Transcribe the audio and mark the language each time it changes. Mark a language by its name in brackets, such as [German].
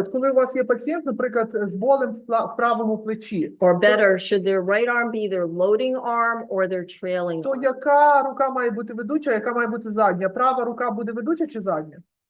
[Ukrainian] От коли у вас є пацієнт, наприклад, з болем в правому плечі, [English] Or better, should their right arm be their loading arm or their trailing [Ukrainian] то [English] arm? [Ukrainian] яка рука має бути ведуча, яка має бути задня? Права рука буде ведуча чи задня?